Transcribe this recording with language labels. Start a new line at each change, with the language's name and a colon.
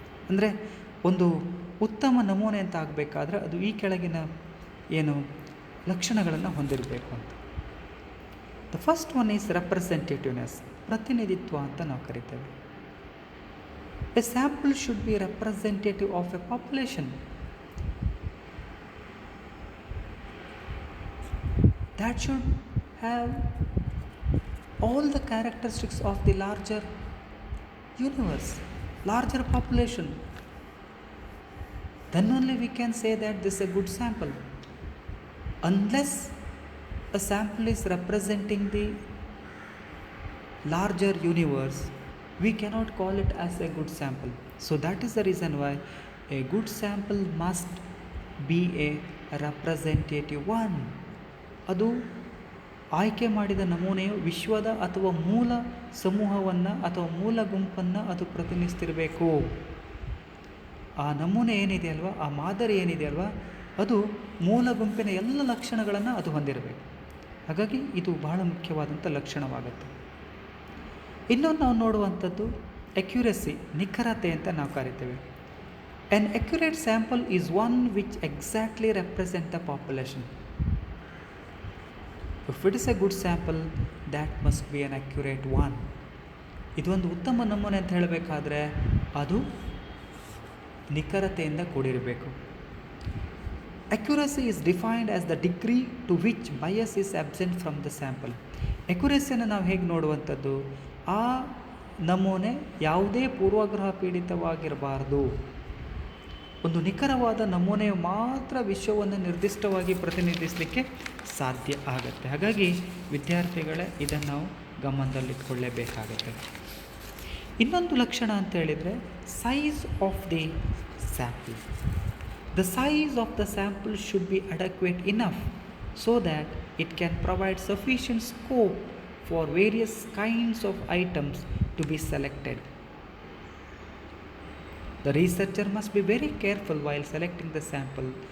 Kannada: ಅಂದರೆ ಒಂದು ಉತ್ತಮ ನಮೂನೆ ಅಂತ ಆಗಬೇಕಾದ್ರೆ ಅದು ಈ ಕೆಳಗಿನ ಏನು ಲಕ್ಷಣಗಳನ್ನು ಹೊಂದಿರಬೇಕು ಅಂತ.
English: the first one is representativeness,
Kannada: ಪ್ರತಿನಿಧಿತ್ವ ಅಂತ ನಾವು ಕರಿತೇವೆ.
English: A sample should be representative of a population. That should have all the characteristics of the larger universe, larger population. Then only we can say that this is a good sample. Unless a sample is representing the larger universe, we cannot call it as a good sample. So that is the reason why a good sample must be a representative one.
Kannada: ಅದು ಆಯ್ಕೆ ಮಾಡಿದ ನಮೂನೆಯು ವಿಶ್ವದ ಅಥವಾ ಮೂಲ ಸಮೂಹವನ್ನು ಅಥವಾ ಮೂಲ ಗುಂಪನ್ನು ಅದು ಪ್ರತಿನಿಧಿಸ್ತಿರಬೇಕು. ಆ ನಮೂನೆ ಏನಿದೆಯಲ್ವ, ಆ ಮಾದರಿ ಏನಿದೆಯಲ್ವ, ಅದು ಮೂಲ ಗುಂಪಿನ ಎಲ್ಲ ಲಕ್ಷಣಗಳನ್ನು ಅದು ಹೊಂದಿರಬೇಕು. ಹಾಗಾಗಿ ಇದು ಬಹಳ ಮುಖ್ಯವಾದಂಥ ಲಕ್ಷಣವಾಗುತ್ತೆ. ಇನ್ನೊಂದು ನಾವು ನೋಡುವಂಥದ್ದು ಅಕ್ಯುರಸಿ, ನಿಖರತೆ ಅಂತ ನಾವು ಕರಿತೇವೆ.
English: An accurate sample is one which exactly represent the population. If it is a good sample, that must be an accurate one.
Kannada: ಇದೊಂದು ಉತ್ತಮ ನಮೂನೆ ಅಂತ ಹೇಳಬೇಕಾದ್ರೆ ಅದು ನಿಖರತೆಯಿಂದ ಕೂಡಿರಬೇಕು.
English: Accuracy is defined as the degree to which bias is absent from the sample.
Kannada: ಅಕ್ಯುರಸಿಯನ್ನು ನಾವು ಹೇಗೆ ನೋಡುವಂಥದ್ದು? ಆ ನಮೂನೆ ಯಾವುದೇ ಪೂರ್ವಗ್ರಹ ಪೀಡಿತವಾಗಿರಬಾರ್ದು. ಒಂದು ನಿಖರವಾದ ನಮೂನೆಯು ಮಾತ್ರ ವಿಶ್ವವನ್ನು ನಿರ್ದಿಷ್ಟವಾಗಿ ಪ್ರತಿನಿಧಿಸಲಿಕ್ಕೆ ಸಾಧ್ಯ ಆಗುತ್ತೆ. ಹಾಗಾಗಿ ವಿದ್ಯಾರ್ಥಿಗಳೇ ಇದನ್ನು ನಾವು ಗಮನದಲ್ಲಿಟ್ಕೊಳ್ಳೇಬೇಕಾಗುತ್ತೆ. ಇನ್ನೊಂದು ಲಕ್ಷಣ ಅಂತ ಹೇಳಿದರೆ
English: Size of the sample. The size of the sample should be adequate enough so that it can provide sufficient scope for various kinds of items to be selected. The researcher must be very careful while selecting the sample.